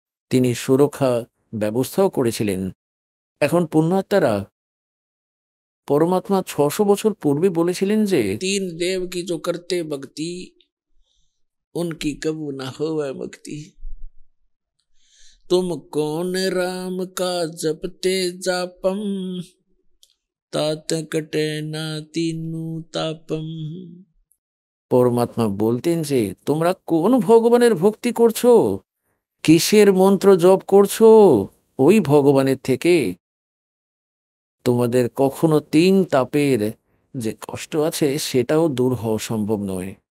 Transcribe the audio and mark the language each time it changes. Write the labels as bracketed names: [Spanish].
[Bangla] তিনি সুরক্ষা ব্যবস্থাও করেছিলেন। এখন পুণ্যাত্মারা পরমাত্মা 600 বছর পূর্বে বলেছিলেন যে 3 দেব কি [Hindi] जो करते भक्ति उनकी कबू ना होवे मुक्ति। तुम कौन राम का जपते जापम, तात कटे ना तीनू तापम। [Bangla] পরমাত্মা বলতেন যে তোমরা কোন ভগবানের ভক্তি করছো, কিসের মন্ত্র জপ করছো, ওই ভগবানের থেকে তোমাদের কখনো 3 তাপের যে কষ্ট আছে সেটাও দূর হওয়া সম্ভব নয়।